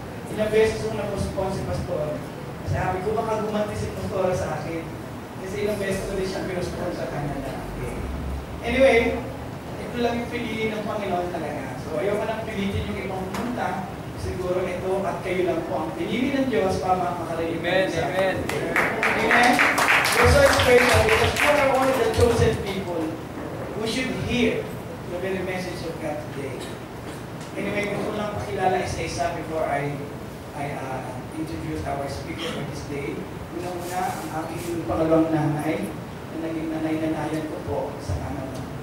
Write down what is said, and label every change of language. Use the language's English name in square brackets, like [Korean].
[Filipino] Ilang beses ko na-postpone si Pastor. Sabi ko, baka gumanti si Pastor sa akin. Kasi ilang beses ko rin siya pinuspon sa Canada. Okay. Anyway, ito lang yung piliin ng Panginoon talaga. So, ayaw ko nang pilitin yung ibang pumunta. Siguro ito at kayo lang po ang pinili ng Diyos para makakalayin. Amen, amen. Amen. [English] We're so special because we are one of the chosen people who should hear the very message of God today. [Filipino] Anyway, gusto ko lang pakilala isa-isa [English] before I introduce our speaker for this day. [Filipino] Una-una, ang aking pangalawang nanay na naging nanay-nanayan ko po sa Canada.